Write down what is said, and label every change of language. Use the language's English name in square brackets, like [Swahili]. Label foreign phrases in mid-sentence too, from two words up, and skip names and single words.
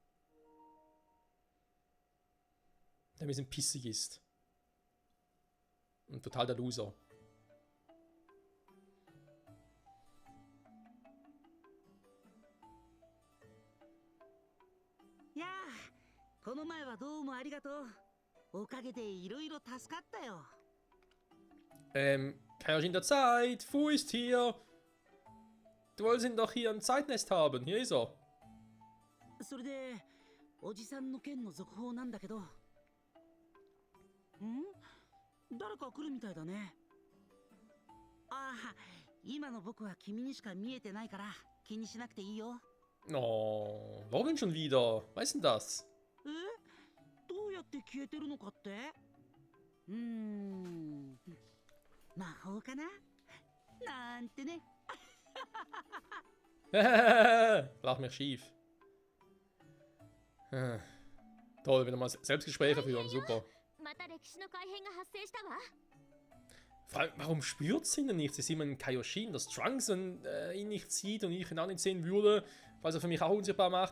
[German] Der ein bisschen pissig ist. Und total der Loser. Ja, [Japanese] この前はどうもありがとう。おかげでいろいろ助かったよ。 [German] Kaioshin der Zeit, Fu ist hier. Du wolltest ihn doch hier ein Zeitnest haben. Hier ist er. [Japanese] それで、おじさんの件の続報なんだけど。誰か来るみたいだね。ああ、今の僕は君にしか見えてないから気にしなくていいよ。 [German] Oh, warum denn schon wieder? Was ist denn das? [Japanese] どうやって消えてるのかって？魔法かな？なんてね。 [German] Lach mich schief. Toll, wenn wir mal Selbstgespräche führen, super. Warum spürt sie ihn nicht? Sie sieht einen Kaioshin, dass Trunks ihn nicht sieht und ich ihn auch nicht sehen würde, weil er für mich auch unsichtbar macht.